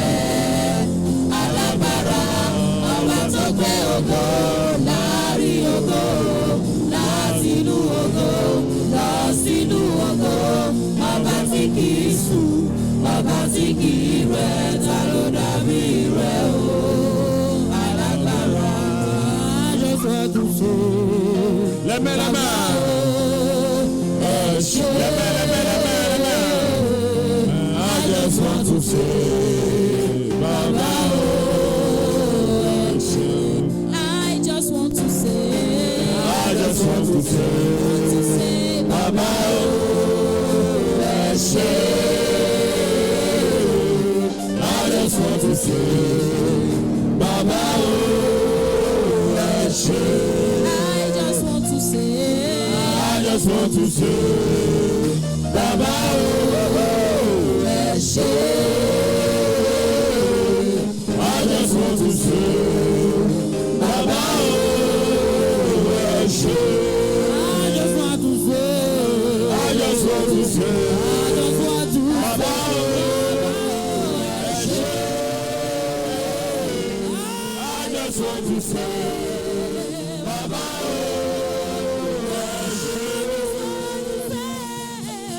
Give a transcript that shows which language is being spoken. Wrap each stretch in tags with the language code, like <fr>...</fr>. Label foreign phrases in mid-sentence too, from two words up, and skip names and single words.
<yo>Alágbára, ọba tó gbé ògo láàrin ògo, láti inú ògo lọ sínú ògo, ọba tí kì í sùn, ọba tí kì í rẹ̀, ta ló dàbí rẹ o? Alágbára,</yo> <fr>je souhaite tout ça. Les mains, les mains. Les mains, les mains, les mains, les mains.</fr> <en>I just want to say, Baba, I just want to say, I just want to say, Baba, I just want to say, Baba, I just want to say, I just want to say, Baba,</en> <yo>ẹ ṣé.</yo> <en>I just want to say, Baba,</en> <yo>ẹ ṣé.</yo> <en>I just want to say, I just want to say, I just want to</en> <yo>Baba, ẹ ṣé.</yo> <en>I just want to say, Baba,</en> <yo>ẹ ṣé.</yo>